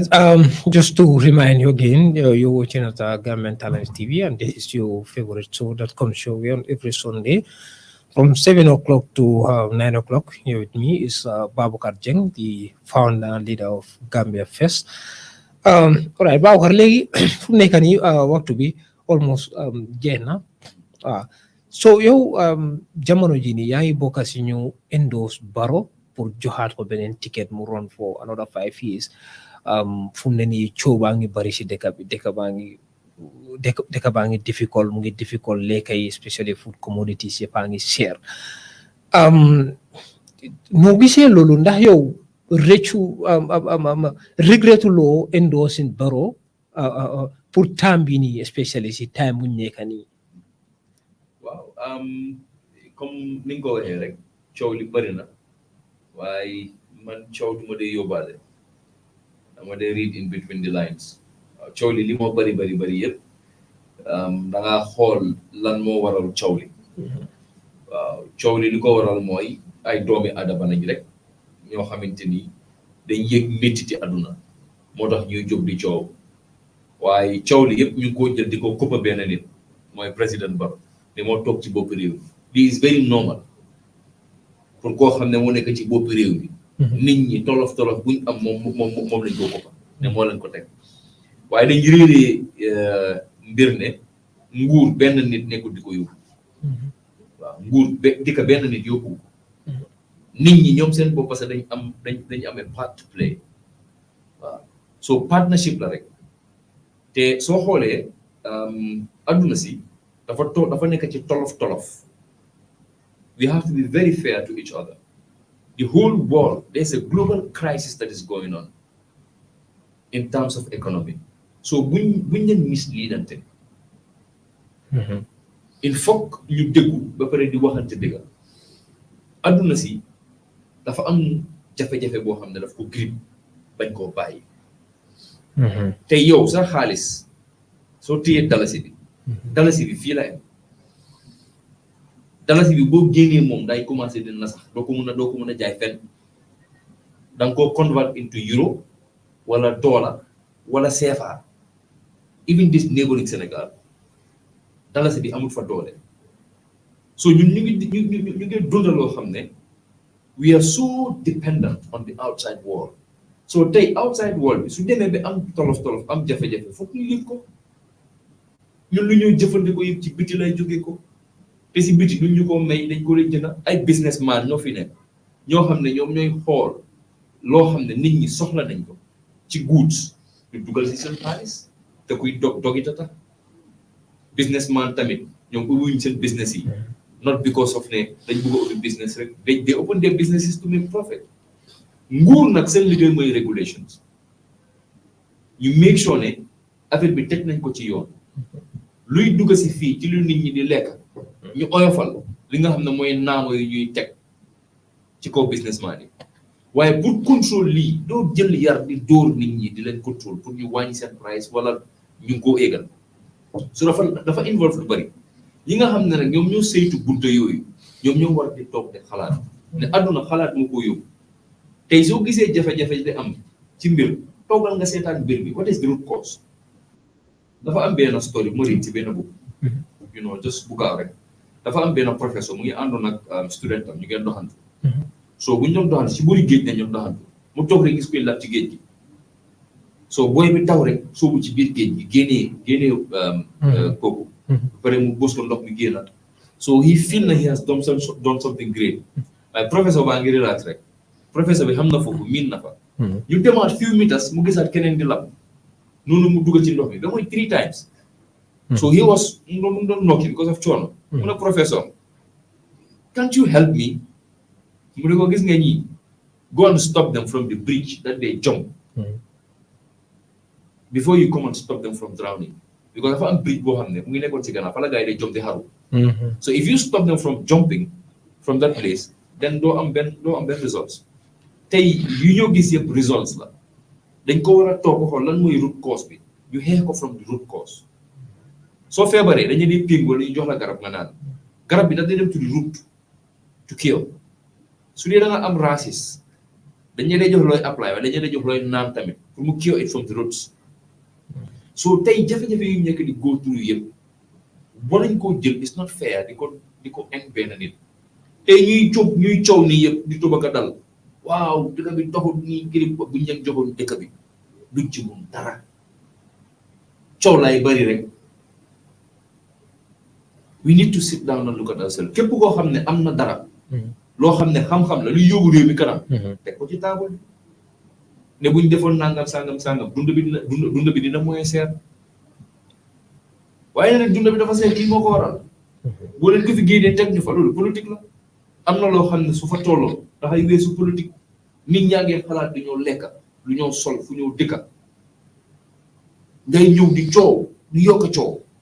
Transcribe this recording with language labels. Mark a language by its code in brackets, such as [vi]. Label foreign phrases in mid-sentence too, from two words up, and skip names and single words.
[en] Just to remind you again, you're watching at Gambian Talents TV, and this is your favorite show that comes your way on every Sunday from 7 o'clock to 9 o'clock. Here with me is Babucarr Jeng, the founder and leader of Gambia First. All right, [wo] Babucarr, léegi fu mu nekk nii waxtu bi almost jeex na. So yow jamono ji nii yaa ngi bokk si ñu endorse Barrow pour joxaat ko beneen ticket mu [en] run for another 5 years. [wo] Fu mu ne nii coow baa ngi bari si dëkk bi, dëkk baa ngi difficult, mu ngi difficult lekka yi, [en] especially food commodities [wo] yëpp a ngi cher. Noo gisee loolu, ndax yow regretuloo endorsing Barrow [fr] pour temps [wo] bi nii especially si time bu ñu nekk nii. waaw comme ni nga ko waxee rek coow li bëri na waaye man coow du ma dee yóbbaale dama dee [en] read in between the lines [wo] waaw coow li moo bëri yëpp da ngaa xool lan moo waral coow li waaw coow li ko waral mooy ay doomi adama lañ rek ñoo xamante ni dañ yëg méttiti àdduna moo tax ñuy jóg di coow waaye coow li yëpp ñu ngi koo jël di ko koppa benn nit mooy président Barrow ne moo toog ci bopp réew mi [en] this is very normal [wo] pour koo xam ne moo nekk ci bopp réew mi nit ñi tolof buñ am moom lañ koo koppa ne moo leen ko teg waaye dañ réeree mbir ne nguur benn nit nekkul di ko yóbbu waaw nguur di ko benn nit yóbbu nit ñi ñoom seen bopp [fr] parce que [wo] dañ amee [en] part to play [wo] waaw so partnership la rek te soo xoolee adduna si dafa nekk ci tolof [en] we have to be very fair to each other the whole world there's a global crisis that is going on in terms of economy [wo] so buñ leen misleadante [fr] il faut [wo] ñu déggu ba pare di waxante dëgga adduna si dafa am jafe-jafe boo xam ne daf ko grip bañ koo bàyyi te yow sa xaalis soo téyee dalasi bi fii la am dalasi bi boo génnee moom day commencé dina sax doo ko mën a jaay fenn da nga koo [en] convert into euro [wo] wala dollar wala CFA [en] even this neighboring Sénégal [wo] dalasi bi amul fa doole so ñun ñu ngi dundaloo xam ne [en] we are so dependent on the outside world [wo] so tey [en] outside world [wo] bi su demee ba am tolof am jafe-jafe foog ñu yëg ko ñun lu ñuy jëfandikoo yëpp ci biti lay jóge ko te si biti duñ ñu ko may dañ ko leen jënd ay businessman ñoo fi nekk ñoo xam ne ñoom ñooy xool loo xam ne nit ñi soxla nañ ko ci goods ñu dugal si seen xaalis te kuy dogita tax businessman tamit ñoom ubbiwuñ seen business yi [en] not because of [wo] ne dañ bëgg a ubbi business rek [en] they open their businesses to make profit [wo] nguur nag seen liggéey mooy regulations ñu [en] make sure [wo] ne affaire bi teg nañ ko ci yoon luy dugg si fii ci lu nit ñi di lekk ñu oyofal li nga xam ne mooy naamo yu ñuy teg ci kaw businessman yi waaye [fr] pour contrôle [wo] lii doo jël yar di dóor nit ñi di leen contrôle pour ñu wàññi seen price wala ñu ngi koo éegal su dafa involve lu bari yi nga xam ne nag ñoom ñoo saytu bunta yooyu ñoom ñoo war di toog de xalaat ne àdduna xalaat moo ko yóbbu tey soo gisee jafe-jafe di am ci mbir toogal nga seetaan mbir bi [en] what is the root cause [wo] dafa am benn story moo ci benn book [en] you know [wo] just bu gaaw rek dafa am benn professeur mu ngi àndoon ak student am ñu ngeen doxantu so bu ñu doon doxantu ci buri géej ne ñoom doxantu mu toog rek gis koy lab ci géej gi so booy bi daw rek soobu ci biir géej gi génnee kooku pare mu bës ko ndox mi génna so [en] he feel [wo] na [en] he has done something great [wo] waaye professeur baa ngi relax rek professeur bi xam na foofu miin na fa ñu demaat [en] few meters [wo] mu gisaat keneen di lab noonu mu dugg ci ndox mi da mooy [en] 3 times so he was [wo] mu doon [en] knocking because of [wo] coono mu ne professeur [en] can't you help me [wo] mu ne ko gis nga ñii [en] go and stop them from the bridge that they jump before you come and stop them from drowning because [wo] dafa am bridge boo xam ne mu ngi nekkoon ci gannaaw fa la gars yi day jump di xaru [en] so if you stop them from jumping from that place then [wo] doo am benn results tey yu ñoo gis yëpp results la dañ ko war a toog xool lan mooy [en] root cause [wo] bi ñu xeex ko [en] from the root cause [wo] soo feebaree dañu di ping wala ñu jox la garab nga naan garab bi nag day dem [en] to the root to cure [wo] su dee da nga am racist dañu lay jox looy apply waaye dañu lay jox looy naan tamit pour mu [en] cure it from the roots so [wo] tey jafe-jafe yu nekk di [en] go through [wo] yëpp boo nañ koo jël [en] it's not fair [wo] di ko en benn nit tey ñuy coow nii yëpp di tubaka dal waaw dëkk bi doxul nii girib bu ñu leen joxoon dëkk bi duñ ci mun dara coow laay bari rek [en] we need to sit down and look at ourselves [wo] képp koo xam ne am na dara loo xam ne xam-xam la luy yóbbu réew mi kanam teg ko ci taabal ne buñ defoon nangam sangam dund bi dina moyen seer waaye nag dund bi dafa seer kii moo ko waral boo leen ko fi génnee teg ñu fa loolu politique la am na loo xam ne su fa tolloo dafay weesu politique nit ñaa ngeen xalaat du ñoo lekka lu ñoo sol fu ñoo dëkka ngay ñëw di coow di yokk coow